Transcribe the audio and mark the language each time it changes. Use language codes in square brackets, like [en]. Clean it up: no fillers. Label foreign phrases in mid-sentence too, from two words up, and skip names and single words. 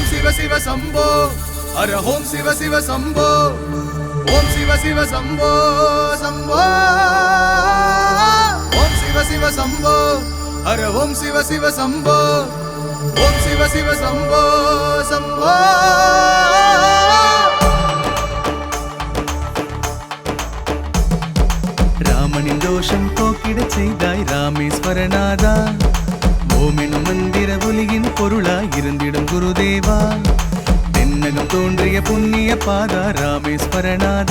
[sa] शिव शंभो हर ओम शिव शिव शंभो ओम शिव शिव शंभो शंभो ओम शिव शिव शंभो हर ओम शिव शिव शंभो ओम शिव शिव शंभो शंभो [ta] ராமனின் தோஷம் போக்கிடச் செய்தாய் ராமேஸ்வரநாதா. ஓமெனும் மந்திர ஒலியின் பொருளாய் இருந்திடும் குருதேவா. தென்னகம் தோன்றிய புண்ணிய பாதா ராமேஸ்வரநாதா.